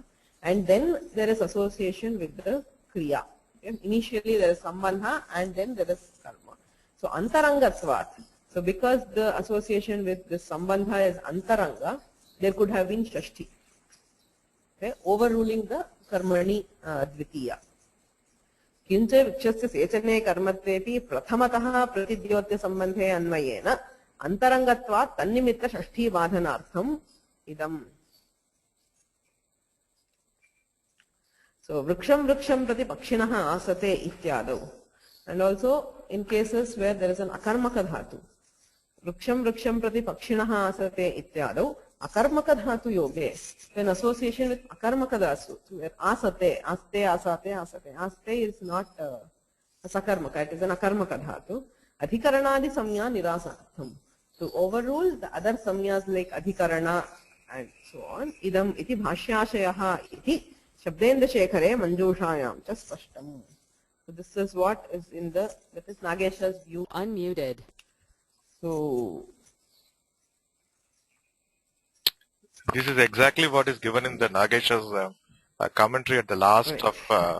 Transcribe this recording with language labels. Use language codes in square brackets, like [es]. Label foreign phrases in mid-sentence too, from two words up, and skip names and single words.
[en] And then there is association with the kriya. Okay? Initially there is sambandha and then there is karma. [sa] So antarangatvat. [en] So because the association with this sambandha is antaranga, there could have been shashti. Okay? Overruling the [sa] karmani dvitiya. Kincha vikshasya sechane karmatvepi prathamataha pratidyotya sambandhe anvayena antarangatvat tannimitta shashti badhanartham idam. So vriksham prati pakshinaha asate ityadav. [en] And also in cases where there is an [sa] akarmaka dhatu. Vriksham prati pakshinaha asate ityadav. Akarmaka dhatu yoge. [en] When association with [sa] akarmaka dhatu, [en] where [sa] asate, aste, asate, asate. [en] Aste is not a sakarmaka, it is an [sa] akarmaka dhatu. Adhikaranadi samya nirasanatham. [en] To overrule the other samyas like adhikarana and so on. [sa] Idam iti bhashyashayaha iti Shabdendra Shekhare Manjushayam cha spashtam. [en] So this is what is in that is Nagesha's view. Unmuted. So this is exactly what is given in the Nagesha's commentary at the last of.